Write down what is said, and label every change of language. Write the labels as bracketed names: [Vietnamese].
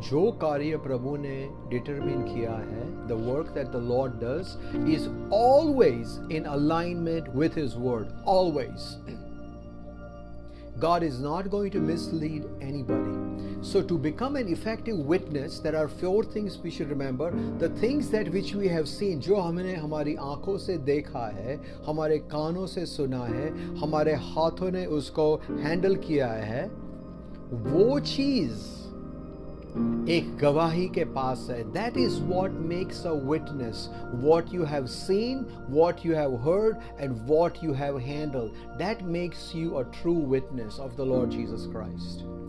[Hindi] जो कार्य प्रभु ने डिटरमिन किया है, [English] The work that the lord does is always in alignment with his word, always. God is not going to mislead anybody. So to become an effective witness, there are 4 things we should remember. The things that which we have seen, [Hindi] जो हमने हमारी आंखों से देखा है, हमारे कानों से सुना है, हमारे हाथों ने उसको हैंडल किया है, वो चीज एक गवाही के पास है। [English] That is what makes a witness. What you have seen, what you have heard, and what you have handled. That makes you a true witness of the Lord Jesus Christ.